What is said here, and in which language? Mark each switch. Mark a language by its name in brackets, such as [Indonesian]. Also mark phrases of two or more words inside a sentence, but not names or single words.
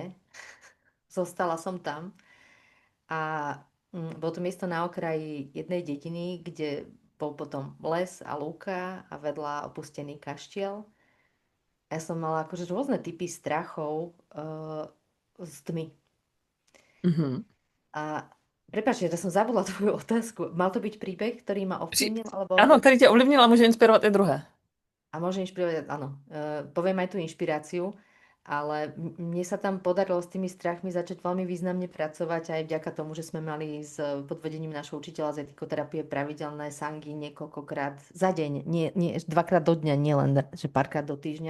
[Slovak] Zostala som tam a bolo to miesto na okraji jednej dediny, kde bol potom les a lúka a vedľa opustený kaštiel. Ja som mala akože rôzne typy strachov z tmy. Mhm. A prepáč, že som zabudla tvoju otázku. Mal to byť príbeh, ktorý ma [Czech] Při... [Slovak] ovplyvnil, alebo... [Czech] Ano, který tě ovlivnil a může inspirovat i druhé. [Slovak] A môže inšpirovať, áno. Poviem aj tú inšpiráciu, ale mne sa tam podarilo s tými strachmi začať veľmi významne pracovať aj vďaka tomu, že sme mali s pod vedením našho učiteľa z etikoterapie pravidelné sangy niekoľkokrát za deň, nie 2-krát do dňa, nielen, že párkrát do týždňa.